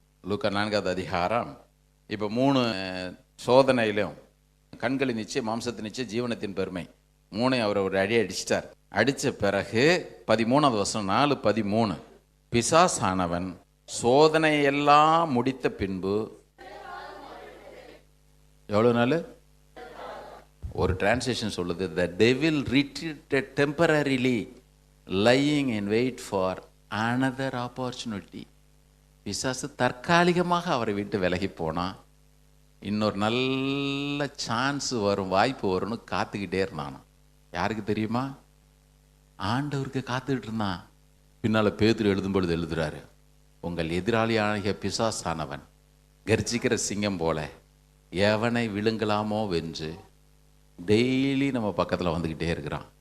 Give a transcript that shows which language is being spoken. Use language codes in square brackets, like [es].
[ta] லூக்கா 4வது அதிகாரம். இப்போ 3 சோதனையிலும் கண்களின் நிச்சயம், மாம்சத்தின் நிச்சயம், ஜீவனத்தின் பெருமை, 3 அவர் ஒரு அடி அடிச்சிட்டார். அடித்த பிறகு 13வது வசனம், 4:13, பிசாசானவன் சோதனையெல்லாம் முடித்த பின்பு, எவ்வளோ நாள்? ஒரு டிரான்ஸ்லேஷன் சொல்லுது, [en] the devil retreated temporarily, lying in wait for another opportunity. [ta] பிசாசு தற்காலிகமாக அவரை விட்டு விலகி போனான், இன்னொரு நல்ல சான்ஸ் வரும், வாய்ப்பு வரும்னு காத்துக்கிட்டே இருந்தான். யாருக்கு தெரியுமா? ஆண்டவருக்கு காத்துக்கிட்டு இருந்தான். பின்னால் பேதுரு எழுதும் பொழுது எழுதுறாரு, உங்கள் எதிராளியாகிய பிசாசானவன் கர்ஜிக்கிற சிங்கம் போல எவனை விழுங்கலாமோ வென்று டெய்லி நம்ம பக்கத்தில் வந்துக்கிட்டே இருக்கிறான்.